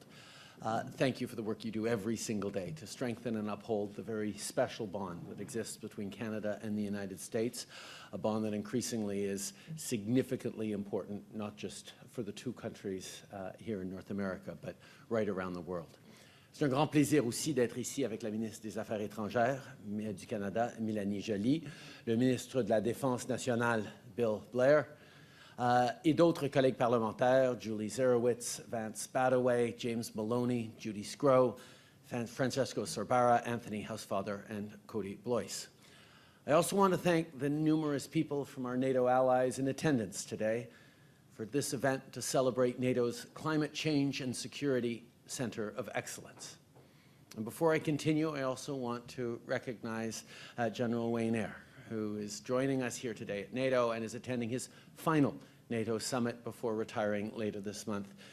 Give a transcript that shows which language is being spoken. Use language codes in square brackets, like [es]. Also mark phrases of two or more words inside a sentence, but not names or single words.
[en] Thank you for the work you do every single day to strengthen and uphold the very special bond that exists between Canada and the United States, a bond that increasingly is significantly important, not just for the two countries here in North America, but right around the world. [fr] C'est un grand plaisir aussi d'être ici avec la ministre des Affaires étrangères du Canada, Mélanie Joly, le ministre de la Défense nationale, Bill Blair, et d'autres collègues parlementaires, Julie Zerowitz, Vance Badaway, James Maloney, Judy Scrow, Francesco Sorbara, Anthony Housefather, [en] and Cody Blois. I also want to thank the numerous people from our NATO allies in attendance today for this event to celebrate NATO's Climate Change and Security Centre of Excellence. And before I continue, I also want to recognize General Wayne Eyre, who is joining us here today at NATO and is attending his final NATO summit before retiring later this month.